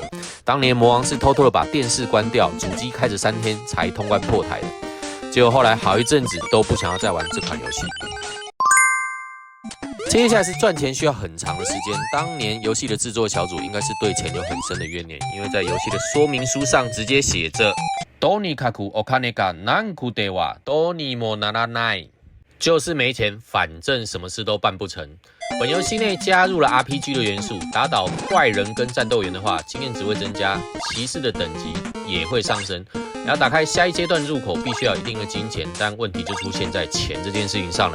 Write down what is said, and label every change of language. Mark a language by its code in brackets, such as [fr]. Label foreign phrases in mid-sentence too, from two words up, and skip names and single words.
[zh] 当年魔王是偷偷的把电视关掉，主机开着3天才通关破台的。结果后来好一阵子都不想要再玩这款游戏。接下来是赚钱需要很长的时间。当年游戏的制作小组应该是对钱有很深的怨念，因为在游戏的说明书上直接写着 [ja] とにかくお金がなくてはどうにもならない， [zh] 就是没钱，反正什么事都办不成。本游戏内加入了 RPG 的元素，打倒怪人跟战斗员的话，经验值会增加，骑士的等级也会上升。然后打开下一阶段入口必须要有一定的金钱，但问题就出现在钱这件事情上了。